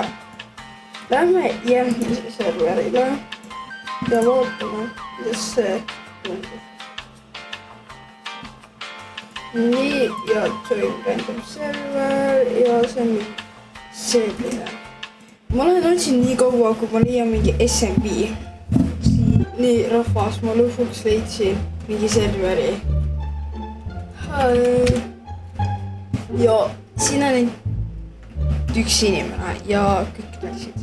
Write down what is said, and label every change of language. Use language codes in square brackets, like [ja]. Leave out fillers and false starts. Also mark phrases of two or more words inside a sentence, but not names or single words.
[et] Lähme järgmise serverile ja vaatame, kuidas see tundub. nii, ja [en] join random server [et] ja see on selline. Ma olen otsinud nii kaua, kui ma leian mingi SMB. nii, rahvas, ma lõpuks leidsin mingi serveri. ja siin on üks inimene ja kõik läksid.